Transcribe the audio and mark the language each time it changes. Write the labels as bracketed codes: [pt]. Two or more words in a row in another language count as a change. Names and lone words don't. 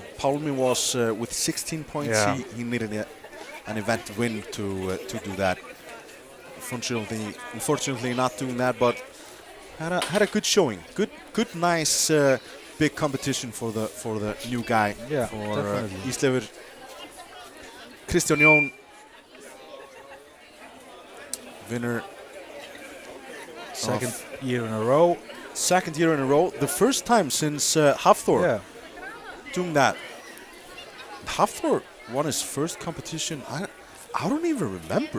[en] Pálmi was with 16 points. Yeah. He needed an event win to do that. Unfortunately, not doing that, but had a good showing. Good, nice, big competition for the new guy. Yeah, for definitely. Ísleifur. Kristján Jón, winner. second year in a row. Second year in a row. The first time since Hafthor Yeah. doing that. Hafthor won his first competition. I don't even remember.